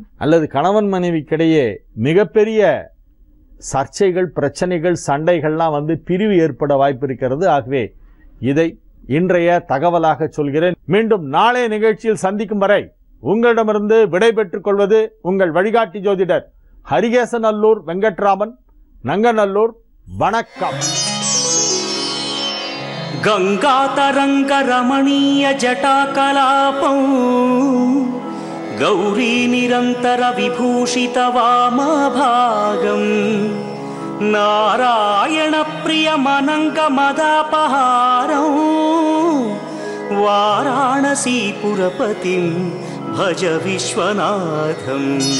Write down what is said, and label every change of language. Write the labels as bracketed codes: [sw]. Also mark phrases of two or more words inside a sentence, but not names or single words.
[ta] அல்லது கணவன் மனைவிக்கிடையே மிகப்பெரிய சர்ச்சைகள், பிரச்சனைகள், சண்டைகள்லாம் பிரிவு ஏற்பட வாய்ப்பு இருக்கிறது. ஆகவே இதை இன்றைய தகவலாக சொல்கிறேன். மீண்டும் நாளைய நிகழ்ச்சியில் சந்திக்கும் வரை உங்களிடமிருந்து விடை பெற்றுக் கொள்வது உங்கள் வழிகாட்டி ஜோதிடர் ஹரிகேசநல்லூர் வெங்கட்ராமன், நங்கநல்லூர். வணக்கம். [sa] गंगातरंग रमणीय जटाकलापं गौरी निरन्तर विभूषित वामभागम् नारायण प्रियमनङ्गमदापहारं वाराणसीपुरपतिं भज विश्वनाथम्